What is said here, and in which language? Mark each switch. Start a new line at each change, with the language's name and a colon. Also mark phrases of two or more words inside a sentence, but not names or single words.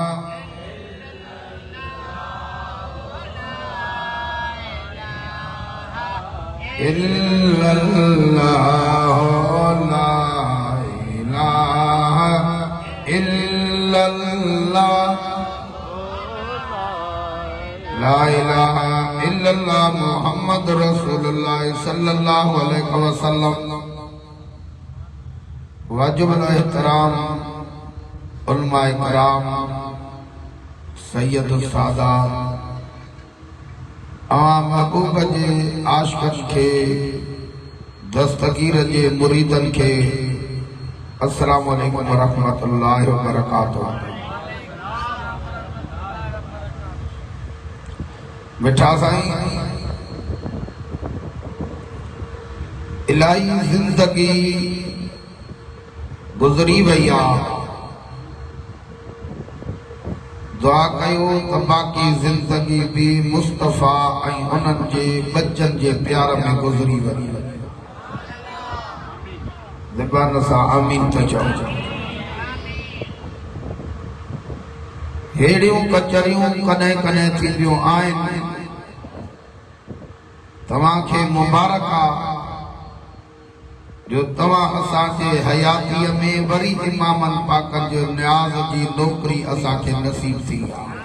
Arabic: إلا الله لا إله إلا الله لا إله إلا الله محمد رسول الله صلى الله عليه وسلم.
Sindhi: वाजिबुल एहतराम उलमाए किराम सैयदुस सादात आम महबूब जे आशिक़न के दस्तगीर जे मुरीदन के
Arabic: السلام عليكم ورحمة الله وبركاته.
Sindhi: मिठा साईं इलाही जिंदगी गुजरी वही आ। दुआ कयो त बाकी जिंदगी भी मुस्तफा ऐं उन्हनि जे बच्चन जे प्यार में गुजरी वही। ज़बान सां आमीन त चओ। हेड़ियूं कचरियूं कॾहिं कॾहिं थींदियूं आहिनि। तव्हांखे मुबारक आ जो तव्हां असांजे हयातीअ में वरी इमामन पाकन जो न्याज़ जी नौकरी असांखे नसीब थी आहे।